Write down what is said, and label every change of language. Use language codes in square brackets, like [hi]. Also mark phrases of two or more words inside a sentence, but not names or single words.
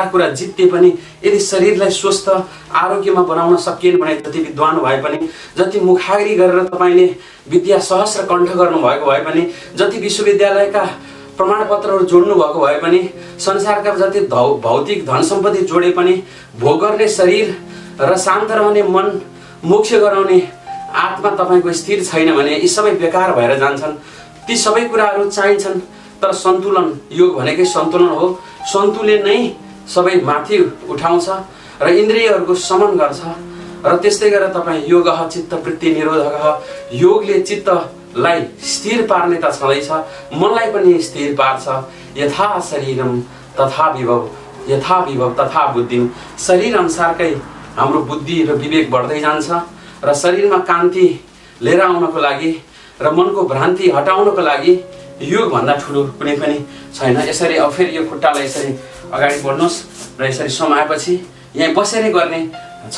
[ne] कुरा जित्ते पनि यदि शरीरलाई स्वस्थ आरोग्यमा बनाउन सकिएन भने जति विद्वान भए पनि, जति मुखाग्री गरेर तपाईले विद्या सहस्र कण्ठ गर्नुभएको भए पनि, जति विश्वविद्यालयका प्रमाणपत्रहरू जोड्नु भएको भए पनि, संसारका जति भौतिक धन सम्पत्ति जोडे पनि भोग गर्ने शरीर र शान्त रहने मन, मोक्ष गराउने आत्मा तपाईको स्थिर छैन भने यी सबै बेकार भएर जान्छन्। ती सबै कुराहरू चाहिन्छन्, तर सन्तुलन, योग भनेकै सन्तुलन हो। सन्तुलन नै सबै माथि उठाउँछ र इन्द्रियहरूको शमन गर्छ। र त्यस्तै गरेर तपाईँ [sa] योगः चित्तवृत्ति निरोधकः, [ne] योगले चित्तलाई स्थिर पार्ने त छँदैछ, मनलाई पनि स्थिर पार्छ। [sa] यथा शरीरम तथा विभव, यथा विभव तथा बुद्धिम। [ne] शरीर अनुसारकै हाम्रो बुद्धि र विवेक बढ्दै जान्छ र शरीरमा कान्ति लिएर आउनको लागि र मनको भ्रान्ति हटाउनको लागि योग भन्दा ठुलो कुनै पनि छैन। यसरी अब फेरि यो खुट्टालाई यसरी अगाडि बढ्नुहोस् र यसरी समाएपछि यहाँ बसेरै गर्ने छ।